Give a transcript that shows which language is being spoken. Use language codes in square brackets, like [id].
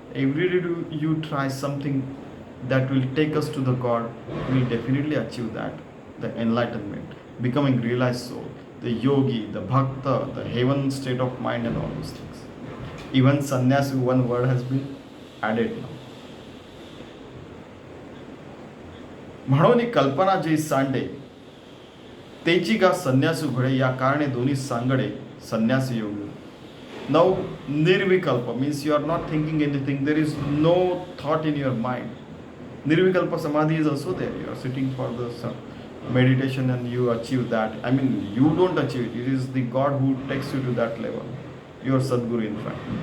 [en] every day you try something that will take us to the God, will definitely achieve that. The enlightenment, becoming realized soul, the yogi, the bhakta, the heaven state of mind, and all those things. Even sannyasi, one word has been added now. [mr] म्हणून ही कल्पना जी सांडे तेची गा संन्यासी घडे या कारणे दोन्ही सांगडे संन्यासी योगी. [en] Now nirvikalpa means you are not thinking anything, there is no thought in your mind. Nirvikalpa samadhi is also there. You are sitting for the meditation and you achieve that. I mean, you don't achieve it, it is the God who takes you to that level, your Sadguru in fact.